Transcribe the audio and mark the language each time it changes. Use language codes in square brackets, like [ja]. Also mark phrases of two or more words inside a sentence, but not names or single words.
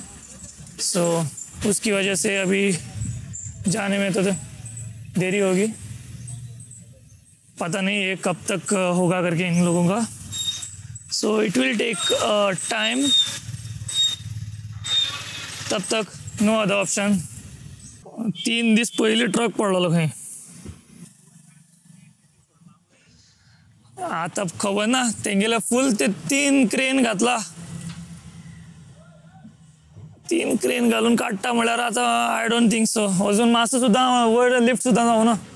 [hi] सो उसकी वजह से अभी जाने में तो देरी होगी। पता नहीं ये कब तक होगा करके इन लोगों का. [en] so it will take time. [hi] तब तक [en] no other option. [kok] 3 दिवस पहिले ट्रक पडलेलो खंय. आता खबर ना तेंगेला फुल ते 3 क्रेन घातला. 3 क्रेन घालून काढता म्हळ्यार आता [en] I don't think so [kok] अजून मातसो सुद्धा वयर लिफ्ट सुद्धा जावना.